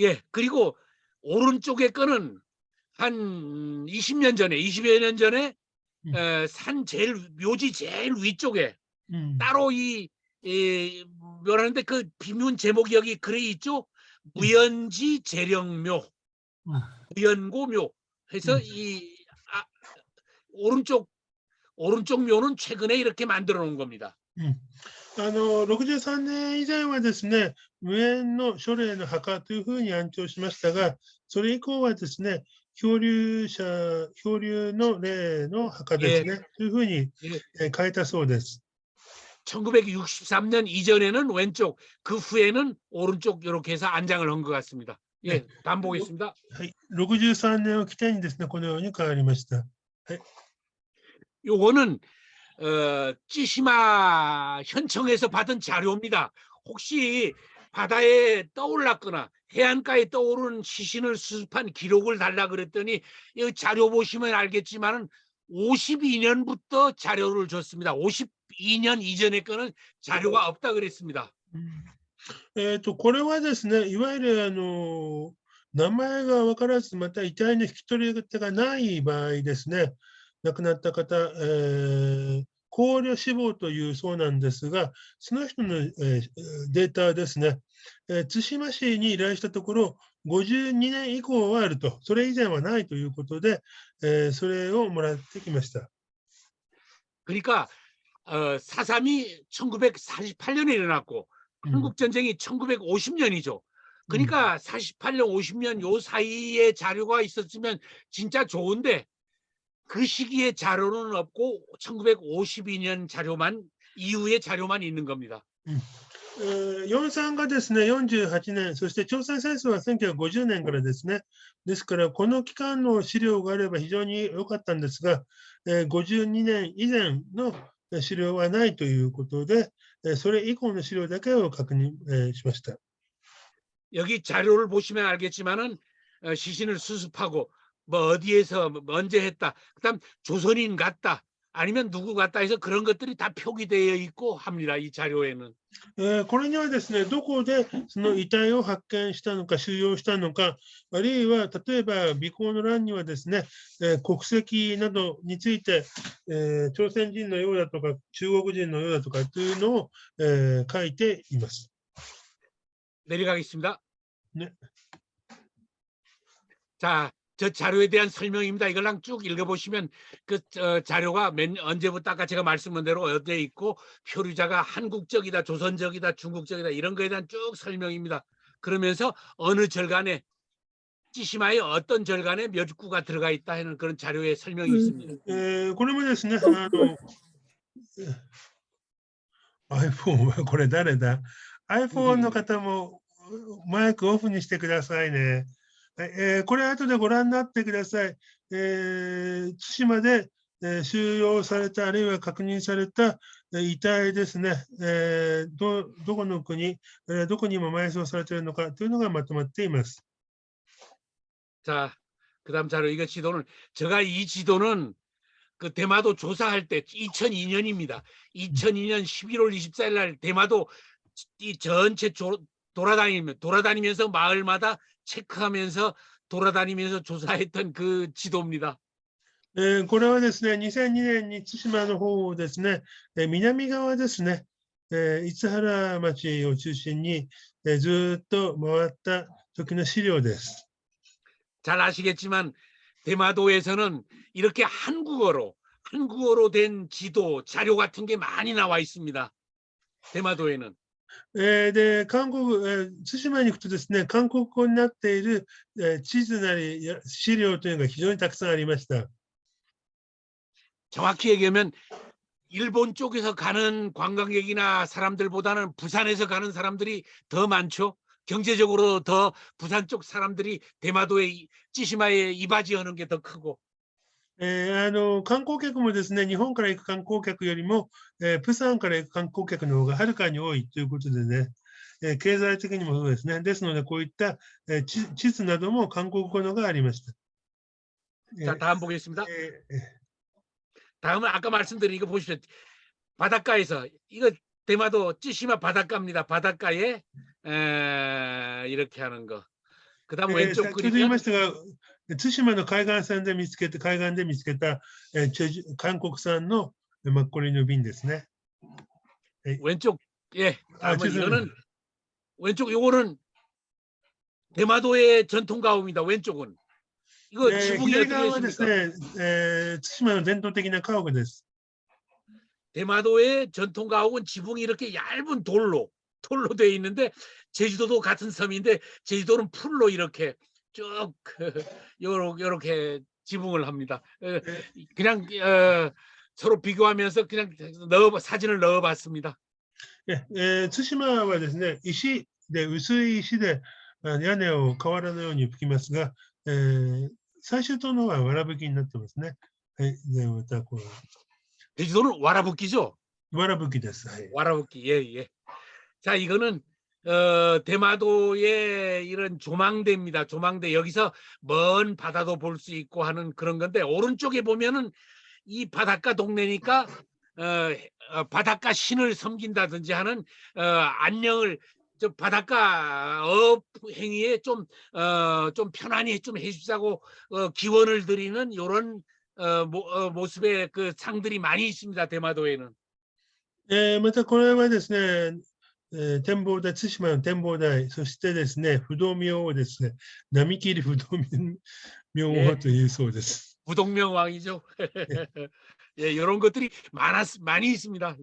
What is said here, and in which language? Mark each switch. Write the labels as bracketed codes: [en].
[ko] 그리고 오른쪽에 거는 한 20년 전에, 20여 년 전에 산 묘지 제일 위쪽에 따로 묘라는데 그 비문 제목이 여기 글에 있죠. 무연지 재령묘, 무연고묘 해서 이 오른쪽 묘는 최근에 이렇게 만들어 놓은 겁니다. [ja] 63年以前はですね、無縁の書霊の墓というふうに安置しましたが、それ以降はですね、漂流の霊の墓ですね、というふうに変えたそうです。 [ko] 1963년 이전에는 왼쪽, 그 후에는 오른쪽 이렇게 해서 안장을 한 것 같습니다. 예, 다음 보겠습니다. [ja] 63年を起点にですね、このように変わりました。 [ko] 요거는 찌시마 현청에서 받은 자료입니다. 혹시 바다에 떠올랐거나 해안가에 떠오른 시신을 수습한 기록을 달라 그랬더니 이 자료 보시면 알겠지만 52년부터 자료를 줬습니다. 52년 이전의 거는 자료가 없다 그랬습니다. [ja] これはですね、いわゆる名前が分からず、また遺体の引き取り手がない場合ですね、亡くなった方、考慮死亡というそうなんですが、その人の、データですね、対馬市に依頼したところ、52年以降はあると、それ以前はないということで、それをもらってきました。 [ko] 그러니까 4.3이 1948년에 일어났고 한국전쟁이 1950년이죠. 그러니까 48년, 50년 요 사이에 자료가 있었으면 진짜 좋은데 그 시기에 자료는 없고 1952년 자료만 이후의 자료만 있는 겁니다. [ja] 43がですね、48年、そして朝鮮戦争は1950年からですね。ですから、この期間の資料があれば非常に良かったんですが、52年以前の資料はないということで、それ以降の資料だけを確認しました。 [ko] 여기 자료를 보시면 알겠지만은 시신을 수습하고 뭐 어디에서 언제 했다. 그다음 조선인 같다. 아니면 누구 같다 해서 그런 것들이 다 표기되어 있고 합니다. 이 자료에는. [ja] これにはですね、どこでその遺体を発見したのか、収容したのか、あるいは例えば備考の欄にはですね、国籍などについて、朝鮮人のようだとか、中国人のようだとかというのを、書いています。 [ko] 내려가겠습니다. 네. 자, 저 자료에 대한 설명입니다. 이걸랑 쭉 읽어보시면 그 자료가 언제부터 아까 제가 말씀한 대로 어디에 있고 표류자가 한국적이다, 조선적이다, 중국적이다 이런 거에 대한 쭉 설명입니다. 그러면서 어느 절간에 찌시마의 어떤 절간에 몇 구가 들어가 있다 하는 그런 자료의 설명이 있습니다. [ja] これもですね、iPhone これ誰だ ?iPhone の方もマイクオフにしてくださいね。これ後でご覧になってください。対馬で、収容されたあるいは確認された、遺体ですね、どこの国、どこに今埋葬されているのかというのがまとまっています。 [ko] 자, 그다음 자료 이거 지도는 제가 이 지도는 그 대마도 조사할 때 2002년입니다. 2002년 11월 24일 날 대마도 이 전체 돌아다니면서 마을마다 체크하면서 돌아다니면서 조사했던 그 지도입니다. [ja] これはですね、2002年に対馬の方ですね、南側ですね、市原町を中心に、ずっと回った時の資料です。 [ko] 잘 아시겠지만 대마도에서는 이렇게 한국어로 된 지도 자료 같은 게 많이 나와 있습니다. 대마도에는. [ja] で、対馬に行くとですね、韓国語になっている、地図なり資料というのが非常にたくさんありました。 [ko] 정확히 얘기하면 일본 쪽에서 가는 관광객이나 사람들보다는 부산에서 가는 사람들이 더 많죠. 경제적으로 더 부산 쪽 사람들이 대마도에 찌시마에 이바지하는 게 더 크고. [ja] 観光客もですね、日本から行く観光客よりも、プサンから行く観光客の方がはるかに多いということでね、経済的にもそうですね。ですので、こういった、地図なども韓国語のがありました。 [ko] 자, 다음 보겠습니다. 다음은 아까 말씀드린 이거 보십시오. 바닷가에서 이거 대마도 찌시마 바닷가입니다. 바닷가에 이렇게 하는 거. 그다음 왼쪽 [ja] 先ほど言いま [ko] 그림은 [ja] したが、対馬の海岸で見つけた、韓国産のマッコリの瓶ですね。 [ko] 왼쪽 예. 다음은 죄송해요. 이거는 왼쪽 요거는 대마도의 전통 가옥입니다. 왼쪽은 이거 지붕이 [ja] 左 [ko] 어떻게 [ja] 側はです [ko] 있습니까? [ja] ね、対馬の伝統的な家屋です。 [ko] 대마도의 전통 가옥은 지붕이 이렇게 얇은 돌로 돼 있는데 제주도도 같은 섬인데 제주도는 풀로 이렇게 쭉 요렇게 지붕을 합니다. 그냥 서로 비교하면서 그냥 사진을 넣어봤습니다. [ja] 対馬はですね、石で、薄い石で屋根を瓦のように吹きますが、最終島の方はわらぶきになってますね。はい、でまたこう [ko] 제주도는 와라붓기죠. [ja] わらぶきです。はい。 [ko] 와라붓기. 예. 자, 이거는 대마도의 이런 조망대입니다. 조망대. 여기서 먼 바다도 볼 수 있고 하는 그런 건데 오른쪽에 보면은 이 바닷가 동네니까 바닷가 신을 섬긴다든지 하는 안녕을 저 바닷가 업 행위에 좀 편안히 좀 해주자고 기원을 드리는 이런 모습의 그 상들이 많이 있습니다. 대마도에는. [ja] またこれはですね、展望台、対馬の展望台、そしてですね、不動明王ですね、並木入り不動明王というそうです。 [ko] 부동명왕이죠. 예, 이런 것들이 많이 있습니다.